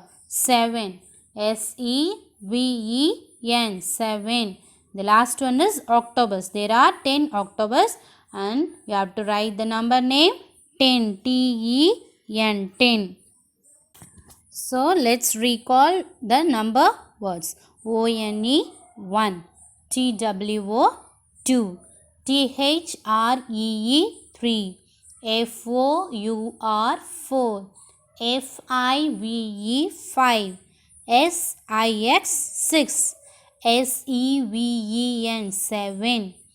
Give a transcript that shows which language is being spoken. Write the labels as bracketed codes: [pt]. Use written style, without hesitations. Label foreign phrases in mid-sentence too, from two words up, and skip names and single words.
[en] 7, S-E-V-E-N, 7. The last one is octopus. There are 10 octopus and you have to write the number name 10, T-E-N, 10. So let's recall the number words. O-N-E 1, T-W-O 2, T-H-R-E-E 3, F-O-U-R 4, F-I-V-E 5, S-I-X 6, S-E-V-E-N 7,